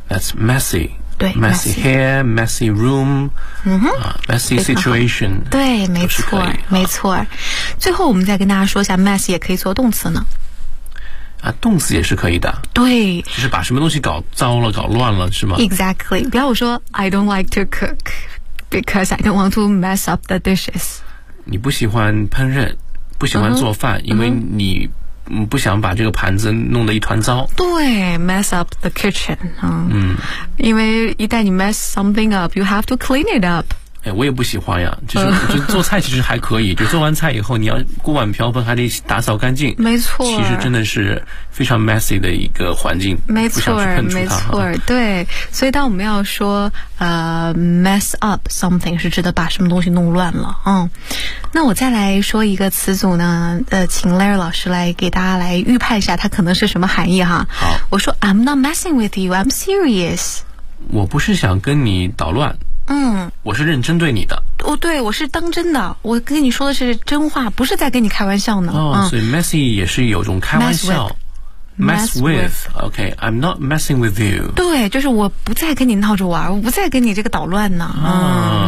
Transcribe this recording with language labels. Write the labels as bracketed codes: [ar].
[en] that's messy [zh] 对 [en] messy hair messy room messy situation [zh] 对没错没错最后我们再跟大家说一下 mess 也可以做动词呢啊，动词也是可以的。对，就是把什么东西搞糟了、搞乱了，是吗 [en] ？Exactly。 [zh] 比方说 [en] ，I don't like to cook because I don't want to mess up the dishes。 [zh] 你不喜欢烹饪，不喜欢做饭，因为你不想把这个盘子弄得一团糟。 [en] 对 ，mess up the kitchen [zh] 因为一旦 [en] 你 mess something up， you have to clean it up。 [zh] 哎，我也不喜欢呀。就做菜其实还可以，就做完菜以后，你要锅碗瓢盆还得打扫干净。没错，其实真的是非常 messy 的一个环境。没错，没错，对。所以当我们要说 [en] mess up something [zh] 是指的把什么东西弄乱了，那我再来说一个词组呢，请 Larry 老师来给大家来预判一下它可能是什么含义哈。好， [en] 我说 I'm not messing with you, I'm serious。 [zh] 我不是想跟你捣乱。我是认真对你的。哦，对，我是当真的，我跟你说的是真话，不是在跟你开玩笑呢。哦，所以 messy 也是有种开玩笑。 [en] Mess with. OK, I'm not messing with you. [zh] 对，就是我不再跟你闹着玩，我不再跟你这个捣乱呢。